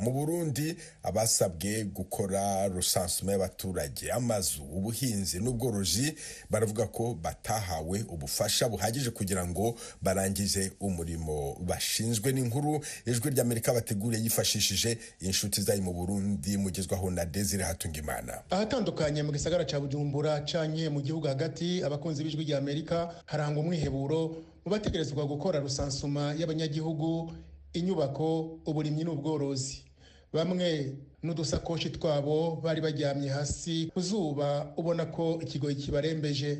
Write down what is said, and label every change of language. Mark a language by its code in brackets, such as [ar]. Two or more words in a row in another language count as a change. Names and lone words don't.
[rw] Mu Burundi abasabwe gukora recensement y'abaturage, amazu, ubuhinzi n'ubworozi baravuga ko batahawe ubufasha buhagije kugira ngo barangize umurimo bashinzwe. N'inkuru y'ijwi ry'Amerika bateguriye yifashishije inshuti zayo mu Burundi mugezwaho na Desire Hatungimana. [rn] Ahatandukanye mu gisagara ca Bujumbura canke mu gihugu hagati abakunzi b'ijwi ry'Amerika harangwa umwiheburo bategerezwa gukora rusansuma y'abanyagihugu, inyubako, uburimyi n'ubworozi. Bamwe n'udusakoshi twabo bari baryamye hasi kuzuba ubona ko ikigoyi kibarembeje.